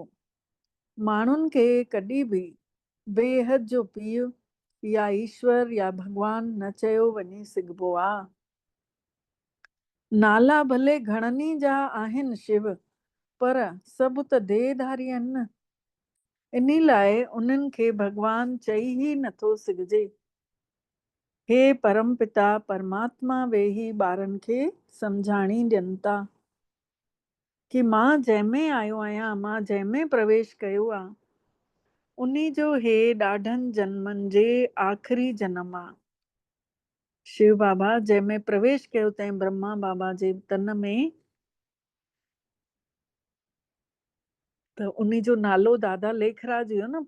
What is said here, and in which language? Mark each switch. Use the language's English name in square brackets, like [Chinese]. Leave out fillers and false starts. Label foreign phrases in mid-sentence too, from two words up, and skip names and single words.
[Sindhi] माण्हुनि खे कॾहिं बि बेहद जो पीउ या ईश्वर या भगवान न चयो वञी सघिबो आहे। नाला भले घणनि जा आहिनि शिव, पर सभु त देहधारी आहिनि न। इन लाइ उन्हनि खे भगवान चई ई नथो सघिजे। हे परम पिता परमात्मा वेही ॿारनि खे सम्झाणी ॾियनि था कि मां जंहिंमें आयो आहियां, मां जंहिंमें प्रवेश कयो आहे, उन्ही जो हे ॾाढनि जन्मनि जे आख़िरी जनम आहे। शिव बाबा जंहिंमें प्रवेश कयो तंहिं ब्रह्मा बाबा जे तन में, त उन्ही जो नालो दादा लेखराज हुयो न।